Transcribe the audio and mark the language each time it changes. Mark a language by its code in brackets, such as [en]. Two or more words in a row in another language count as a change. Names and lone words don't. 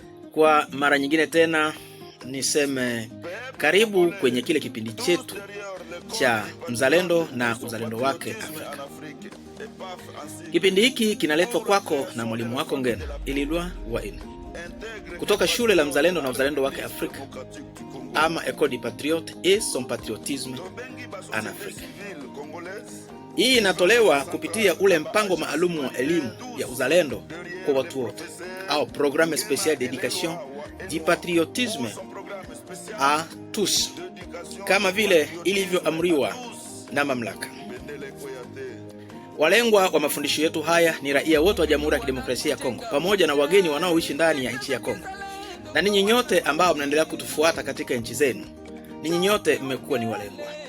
[sw] Kwa mara nyingine tena niseme karibu kwenye kile kipindi chetu cha Mzalendo na Uzalendo wake Afrika. Kipindi hiki kinaletwa kwako na mwalimu wako Ngena Ililwa Waine kutoka shule la Mzalendo na Uzalendo wake Afrika, ama [fr] École du Patriote et son patriotisme en Afrique. [sw] Hii inatolewa kupitia ule mpango maalumu wa elimu ya uzalendo kwa watu wote, [fr] au programme spécial d'éducation du patriotisme à tous, [sw] kama vile ilivyoamriwa na mamlaka. Walengwa wa mafundisho yetu haya ni raia wote wa Jamhuri ya Kidemokrasia ya Kongo pamoja na wageni wanaoishi ndani ya nchi ya Kongo. Na ninyi nyote ambao mnaendelea kutufuata katika nchi zenu, ninyi nyote mmekuwa ni walengwa.